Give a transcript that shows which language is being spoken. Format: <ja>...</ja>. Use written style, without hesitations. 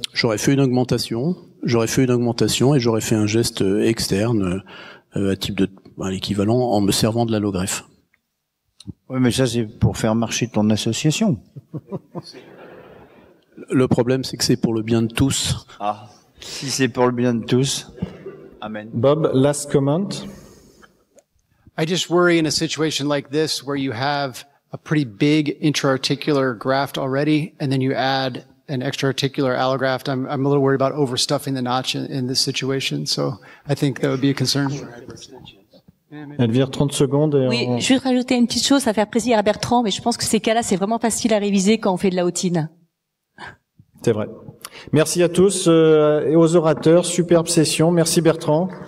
<fr>J'aurais fait une augmentation et j'aurais fait un geste externe à type de l'équivalent en me servant de l'allogreffe. Oui, mais ça c'est pour faire marcher ton association. Le problème c'est que c'est pour le bien de tous. Ah, si c'est pour le bien de tous. Amen.</fr> <en>Bob, last comment. I just worry in a situation like this where you have a pretty big intra-articular graft already, and then you add an extra-articular allograft. I'm a little worried about overstuffing the notch in this situation, so I think that would be a concern.</en> <fr>Elvire, 30 secondes. Oui, je vais rajouter une petite chose, ça va faire plaisir à Bertrand, mais je pense que ces cas-là, c'est vraiment facile à réviser quand on fait de la hautine. C'est vrai. Merci à tous et aux orateurs. Superbe session. Merci Bertrand.</fr>